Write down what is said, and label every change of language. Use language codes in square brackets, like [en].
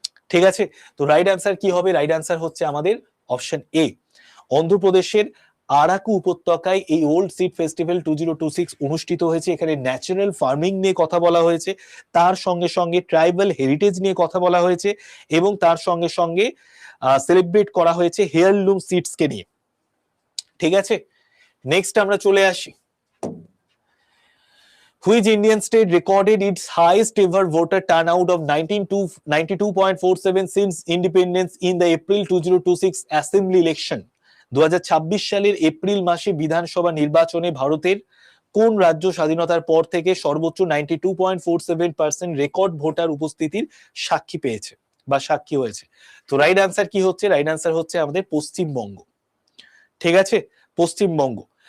[bn] ঠিক আছে, তো রাইট আনসার কি হবে? রাইট আনসার হচ্ছে আমাদের অপশন এ, অন্ধ্রপ্রদেশের আরাকু উপত্যকায় এই ওল্ড সিড ফেস্টিভ্যাল 2026 অনুষ্ঠিত হয়েছে। এখানে ন্যাচারাল ফার্মিং নিয়ে কথা বলা হয়েছে, তার সঙ্গে সঙ্গে ট্রাইবাল হেরিটেজ নিয়ে কথা বলা হয়েছে, এবং তার সঙ্গে সঙ্গে সেলিব্রেট করা হয়েছে হেয়ারলুম সিডস কে নিয়ে। ঠিক আছে, নেক্সট আমরা চলে আসি, [en] Which Indian state recorded its highest ever voter turnout of 92.47 since independence in the April 2026 assembly election? [bn] 2026 সালের এপ্রিল মাসে বিধানসভা নির্বাচনে ভারতের কোন রাজ্য স্বাধীনতার পর থেকে সর্বোচ্চ 92.47% রেকর্ড ভোটার উপস্থিতির সাক্ষী পেয়েছে বা সাক্ষী হয়েছে? তো রাইট আনসার কি হচ্ছে? রাইট আনসার হচ্ছে আমাদের পশ্চিমবঙ্গ। ঠিক আছে, পশ্চিমবঙ্গ।